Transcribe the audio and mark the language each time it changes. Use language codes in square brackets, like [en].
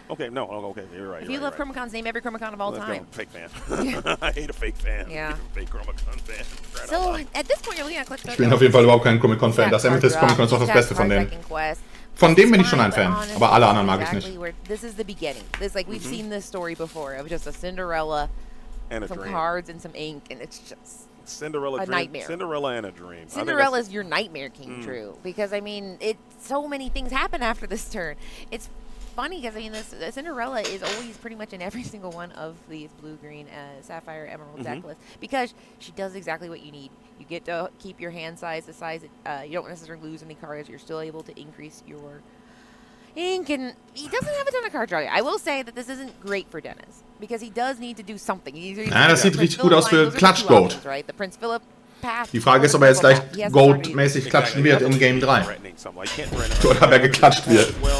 [en] Okay, no, okay, you're right. If you love Chromacons, name every Chromacon of all Let's time. go. Fake fan. I hate a fake fan. Yeah. Fake Chromacon fan. Right So, at this point, you're looking at ClutchGoat. [de] Ich bin auf jeden Fall überhaupt kein Chromacon-Fan. Das Amethyst Chromacon ist auch das Beste von denen. Von dem bin ich schon ein Fan, aber alle anderen mag ich nicht. [en] This is the beginning. This, like, we've seen this story before of just a Cinderella, and some dream. Cards, and some ink, and it's just Cinderella a dream. nightmare. Cinderella and a dream. Cinderella's your nightmare came true because I mean, so many things happen after this turn. It's funny because I mean, this Cinderella is always pretty much in every single one of these blue, green, sapphire, emerald deck lists because she does exactly what you need. You get to keep your hand size, the size that you don't necessarily lose any cards. You're still able to increase your ink, and he doesn't have a ton of card draw. I will say that this isn't great for Denis because he does need to do something. [de] Ja, das sieht richtig gut aus für ClutchGoat. [en] Right? The Prince Philip path. [de] Die Frage ist, ob er jetzt gleich Goat-mäßig klatschen wird in Game 3. Oder ob er geklatscht wird.